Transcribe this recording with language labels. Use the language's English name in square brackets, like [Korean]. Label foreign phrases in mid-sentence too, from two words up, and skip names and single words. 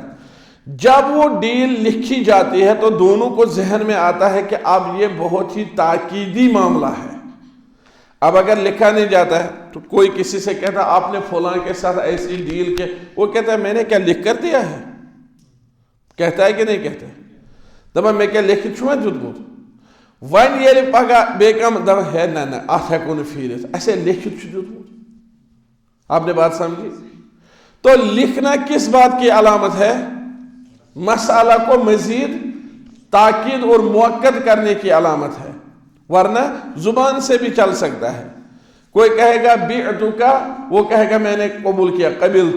[Urdu] جب وہ ڈیل لکھی جاتی ہے تو دونوں کو ذہن میں آتا ہے کہ اب یہ بہت ہی تاکیدی معاملہ ہے. اب اگر لکھا نہیں جاتا ہے تو کوئی کسی سے کہتا آپ نے فلاں کے ساتھ ایسی ڈیل کے، وہ کہتا ہے میں نے کیا لکھ کر دیا ہے؟ کہتا ہے کہ نہیں کہتا ہے؟ [Kashmiri] دبا میں کیا لکھ چھو دیتمت ون یل پگہ بیکم دبا ہے نہ ات ہیکو نہ پھیرت ایسے لکھت دیتمت. [Urdu] آپ نے بات سمجھی؟ تو لکھنا کس بات کی علامت ہے؟ مسئلہ کو مزید تاکید اور مؤکد کرنے کی علامت ہے. ورنہ زبان سے بھی چل سکتا ہے. کوئی کہے گا بعتک، وہ کہے گا میں نے قبول کیا، قبلت.